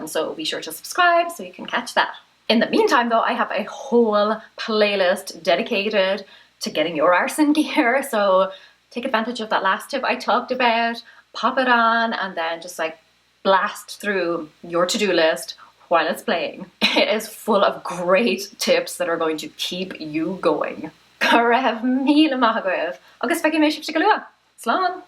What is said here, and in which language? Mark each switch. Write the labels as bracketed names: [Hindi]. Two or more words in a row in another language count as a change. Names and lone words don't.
[English] So be sure to subscribe so you can catch that. In the meantime, though, I have a whole playlist dedicated to getting your arse in gear. So take advantage of that last tip I talked about, pop it on, and then just blast through your to-do list while it's playing. It is full of great tips that are going to keep you going. [Irish] Go raibh míle maith agaibh. Agus feicim mé sibh go luath. Slán!